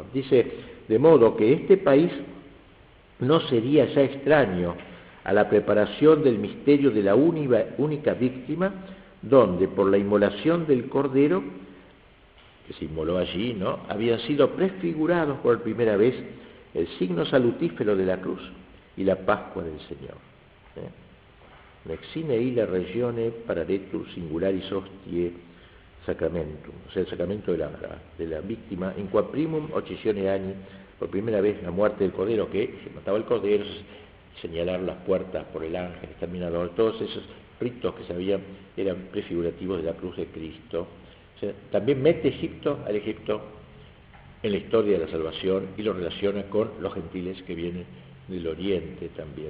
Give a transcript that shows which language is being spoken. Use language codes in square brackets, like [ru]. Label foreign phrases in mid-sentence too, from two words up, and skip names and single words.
[es] Dice, de modo que este país no sería ya extraño a la preparación del misterio de la única víctima, donde por la inmolación del Cordero, que se inmoló allí, ¿no?, habían sido prefigurados por primera vez el signo salutífero de la cruz y la Pascua del Señor. [la] Nexine illa regione pararetur singularis hostie sacramentum, [es] o sea, el sacramento de la víctima, [la] in qua primum occisione ani, [es] por primera vez la muerte del Cordero, que se mataba el Cordero, señalar las puertas por el ángel exterminador, todos esos ritos que sabían eran prefigurativos de la cruz de Cristo. O sea, también mete al Egipto en la historia de la salvación y lo relaciona con los gentiles que vienen del Oriente también.